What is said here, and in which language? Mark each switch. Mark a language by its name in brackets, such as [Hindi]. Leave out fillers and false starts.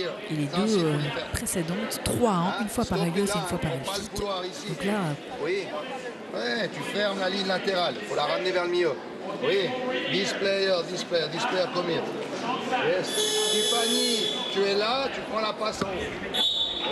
[French] Et les 2 précédentes, 3-1, une fois par Elios et une fois par Elphick. Donc là... Oui, ouais, tu fermes la ligne latérale, il faut la ramener vers le milieu. [English] Oui, this player, come here. Yes. [French] Tiffany, tu es là, tu prends la passe en haut.